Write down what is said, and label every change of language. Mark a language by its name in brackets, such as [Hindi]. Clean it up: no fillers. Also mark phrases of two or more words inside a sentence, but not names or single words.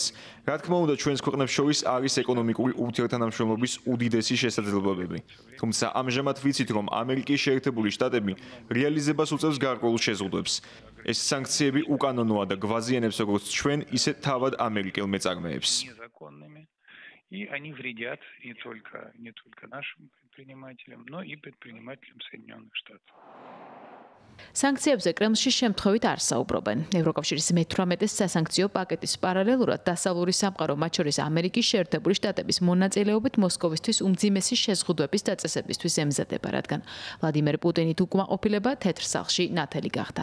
[Georgian] რა თქმა უნდა, ჩვენს ქვეყნებს შორის არის ეკონომიკური ურთიერთთანამშრომლობის უდიდესი შესაძლებლობები. თუმცა ამჟამად ვიცით, რომ ამერიკის შეერთებული შტატები რეალიზებას უწევს გარკვეულ შეზღუდვებს. ეს санкციები უკანონოა და გვაზიანებს როგორც ჩვენ, ისე თავად ამერიკელ მეწარმეებს. [Russian] И они вредят не только нашим предпринимателям, но и предпринимателям Соединенных Штатов. [Georgian] Санкციებზე კრემლში შემთხვევით არ საუბრობენ. ევროკავშირის მე-18 სასანქციო პაკეტის პარალელურად დასავლური სამყარო, მათ შორის ამერიკის შეერთებული შტატების მონაწილეობით მოსკოვისთვის უმძიმესი შეზღუდვების დაწესებისთვის ემზადება, რადგან ვლადიმერ პუტინით უკმაყოფილება თეთრ სახლში ნათელი გახდა.